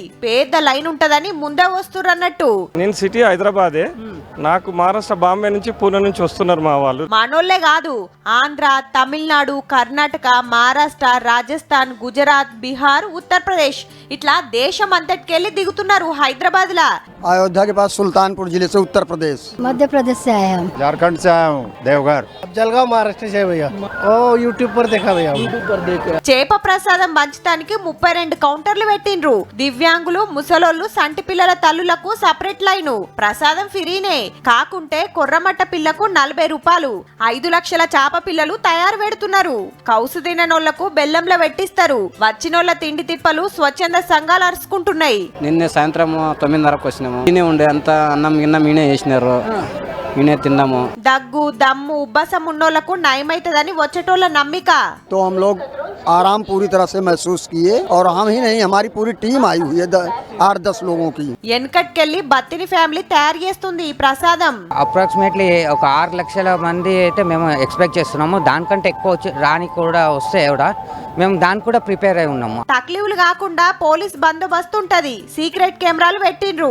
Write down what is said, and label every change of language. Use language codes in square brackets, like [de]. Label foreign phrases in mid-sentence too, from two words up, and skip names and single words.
[te] పెద్ద లైన్ ఉంటదని ముందే వస్తున్నారు అన్నట్టు. నేను సిటీ హైదరాబాదే, నాకు మహారాష్ట్ర బాంబే నుంచి పూణే నుంచి వస్తున్నారు మా వాళ్ళు. మనోళ్లే కాదు, ఆంధ్ర, తమిళనాడు, కర్ణాటక, మహారాష్ట్ర, రాజస్థాన్, గుజరాత్, బీహార్, ఉత్తరప్రదేశ్ ఇట్లా దేశం అంతటికెళ్ళి దిగుతున్నారు హైదరాబాద్ లా. [hi] अयोध्या के पास सुल्तानपुर जिले से उत्तर प्रदेश, मध्य प्रदेश से आए हम, झारखंड से आया हूँ, देवघर, जलगांव महाराष्ट्र से भैया। ओ यूट्यूब पर देखा भैया, यूट्यूब पर देखा। [te] చేప ప్రసాదం పంచడానికి 32 కౌంటర్లు పెట్టిండ్రు. దివ్యాంగులు, ముసలోళ్ళు, సంటి పిల్లల తల్లులకు సపరేట్ లైను. ప్రసాదం ఫ్రీనే కాకుంటే కొర్రమట్ట పిల్లకు 40 రూపాయలు. 5 లక్షల చాప పిల్లలు తయారు పెడుతున్నారు. కౌసు తిననోళ్లకు బెల్లంలో పెట్టిస్తారు. వచ్చినోళ్ల తిండి తిప్పలు స్వచ్ఛంద సంఘాలు అరుచుకుంటున్నాయి. నిన్న సాయంత్రం 9:30కు వచ్చినాము. ఈయనే ఉండే అంత అన్నం గిన్నం ఈయనే చేసినారు, ఈయనే తిన్నాము. దగ్గు, దమ్ము, ఉబ్బసం ఉన్నోళ్లకు నయమైతదని వచ్చేటోళ్ల నమ్మిక. [hi] तो हम लोग आराम पूरी तरह से महसूस किए और हम ही नहीं हमारी पूरी टीम आई हुई है 8-10 लोगों की. [te] వెనకట్కెళ్ళి బత్తిని ఫ్యామిలీ తయారు చేస్తుంది ఈ ప్రసాదం. అప్రాక్సిమేట్లీ ఒక 6 లక్షల మంది అయితే మేము ఎక్స్పెక్ట్ చేస్తున్నాము. దానికంటే ఎక్కువ రాని కూడా వస్తే కూడా మేము దానికి కూడా ప్రిపేర్ అయి ఉన్నాము. తక్లీఫ్లు కాకుండా పోలీస్ బందోబస్తు ఉంటది. సీక్రెట్ కెమెరాలు పెట్టిండ్రు.